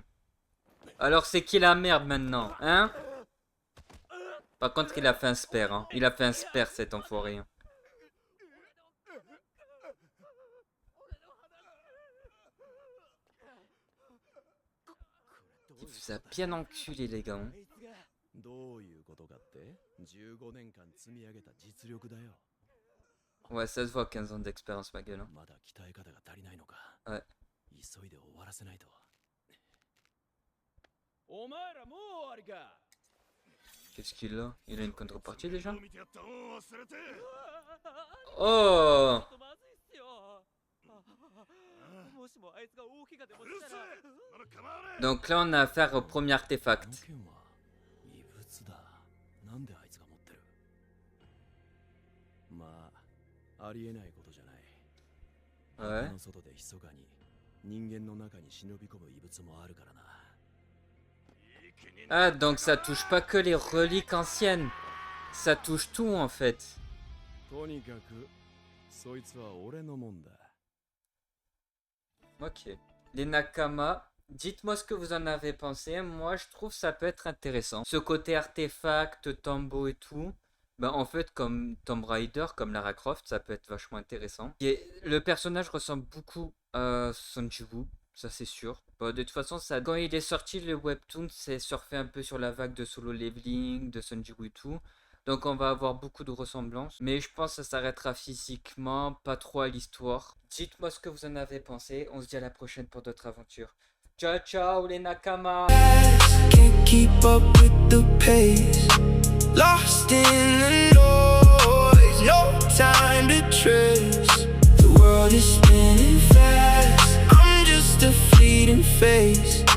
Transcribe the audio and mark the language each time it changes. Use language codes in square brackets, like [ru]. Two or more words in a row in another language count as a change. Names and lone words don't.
[fr] Alors c'est qui la merde maintenant, hein? Par contre il a fait un spare, hein. Il a fait un spare cet enfoiré. Hein. Il vous a bien enculé les gars. Hein. [ja] どういうことかって15年間積み上げた実力だよ。 [fr] Ouais, ça se voit 15 ans d'expérience ma gueule. Hein. [ja] まだ鍛え方が足りないのか。 [fr] Ouais. [ja] 急いで終わらせないと。お前らもう終わりか。 [fr] Qu'est-ce qu'il a? Il a une contrepartie déjà? [ja] 見てやった恩を忘れて。 [fr] Oh! [ja] まずいっすよ。もしもあいつが大怪我でもうるせしたら。え。まだ構わねえ。 [fr] Donc là on a affaire au premier [ja] こ [fr] artefact. [ja] の剣は異物だ。なんであいつが持ってる？まあ、ありえないことじゃない。 [fr] Ouais. [ja] この外で密かに人間の中に忍び込む異物もあるからな。 [fr] Ah, donc ça touche pas que les reliques anciennes. Ça touche tout en fait. [ja] とにかくそいつは俺のもんだ。 [fr] Ok. Les Nakama, dites-moi ce que vous en avez pensé. Moi, je trouve ça peut être intéressant. Ce côté artefact, tambo et tout. Ben, en fait, comme Tomb Raider, comme Lara Croft, ça peut être vachement intéressant. Le personnage ressemble beaucoup à Sanjiwoo, ça c'est sûr. Bon, de toute façon, ça, quand il est sorti, le webtoon, c'est surfé un peu sur la vague de Solo Leveling, de Sanjiwoo et tout. Donc on va avoir beaucoup de ressemblances. Mais je pense que ça s'arrêtera physiquement, pas trop à l'histoire. Dites-moi ce que vous en avez pensé. On se dit à la prochaine pour d'autres aventures. Ciao ciao les Nakama. [en] Can't keep up with the pace. Lost in the noise, no time to trace. The world is spinning fast. I'm just a fleeting face.